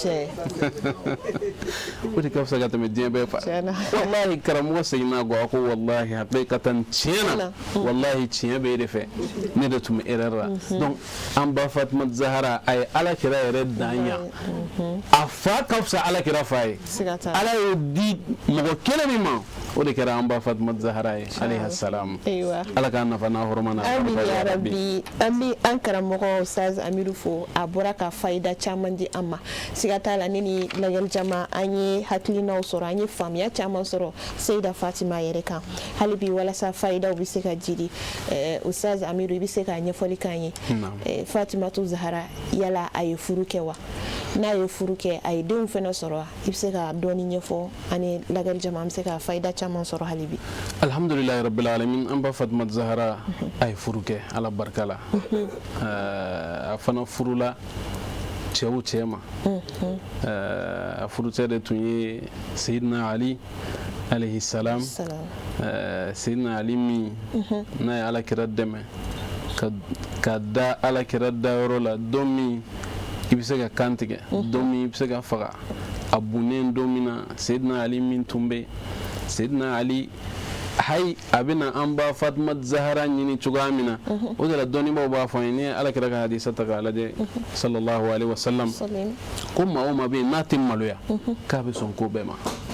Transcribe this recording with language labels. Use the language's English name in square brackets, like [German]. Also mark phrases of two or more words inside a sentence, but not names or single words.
[Bambara] o de ka fisa ka tɛmɛ diɲɛ bɛɛ fa wallahi karamɔgɔ seginna kɔ a ko wallahi haqiqatan tiɲɛ na wallahi tiɲɛ bɛ e de fɛ ne de tun bɛ erreur la donc an ba Fatima Zahra a ye Alakira yɛrɛ dan yan a fa ka fisa Alakira fa ye Ala y'o di mɔgɔ kelen min ma o de kɛra an ba Fatima Zahra ye [Arabic] عليه السلام [Bambara] Ala k'a nafa n'a hɔrɔma na [Arabic] آمين يا ربي [Bambara] an bi an karamɔgɔ Ustaz Amiru fo a bɔra ka fayida caman di an ma siga t'a la ne ni lajɛli caman an ye hakilinaw sɔrɔ an ye faamuya caman sɔrɔ Seyida Fatima yɛrɛ kan hali bi walasa fayidaw bɛ se ka jidi Ustaz Amiru i bɛ se ka ɲɛfɔli k'an ye Fatimatu Zahra yala a ye furu kɛ wa n'a ye furu kɛ a ye denw fana sɔrɔ wa i bɛ se ka dɔɔni ɲɛfɔ an ni lajɛli caman an bɛ se ka fayida caman sɔrɔ hali bi [Arabic] الحمد لله رب العالمين [Bambara] an ba Fatima Zahra a ye furu kɛ Ala barika la a fana furu la cɛw cɛ ma a furucɛ de tun ye Sayyidina Ali [Arabic] عليه السلام [Bambara] Sayyidina Ali min n'a ye Alakira dɛmɛ ka da Alakira dayɔrɔ la don min i bɛ se ka kan tigɛ don min i bɛ se ka faga a bunnen don min na Sayyidina Ali min tun bɛ Sayyidina Ali hay a bɛna an ba Fatima Zahra ɲini cogoya min na o de la dɔnnibaw b'a fɔ an ye ni Alakira ka hadisa ta k'a lajɛ [Arabic] صلى الله عليه وسلم [Bambara] ko maa o maa bɛ yen n'a tɛ maloya k'a bɛ sɔn ko bɛɛ ma